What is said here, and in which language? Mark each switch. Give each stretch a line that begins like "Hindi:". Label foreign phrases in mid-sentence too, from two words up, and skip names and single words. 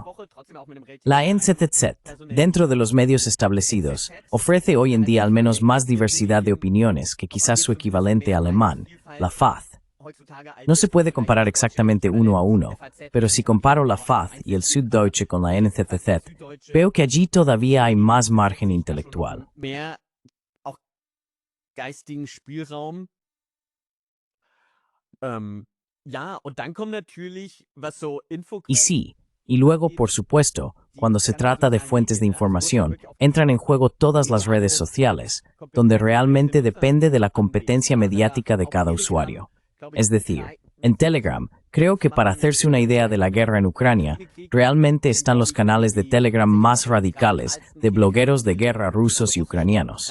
Spanish: La NZZ, dentro de los medios establecidos, ofrece hoy en día al menos más diversidad de opiniones que quizás su equivalente alemán, la FAZ. No se puede comparar exactamente uno a uno, pero si comparo la FAZ y el Süddeutsche con la NZZ, veo que allí todavía hay más margen intelectual.
German: Geistigen Spielraum. Und dann kommt natürlich, was so
Spanish: Y sí, y luego, por supuesto, cuando se trata de fuentes de información, entran en juego todas las redes sociales, donde realmente depende de la competencia mediática de cada usuario. Es decir, en Telegram, creo que para hacerse una idea de la guerra en Ucrania, realmente están los canales de Telegram más radicales de blogueros de guerra rusos y ucranianos.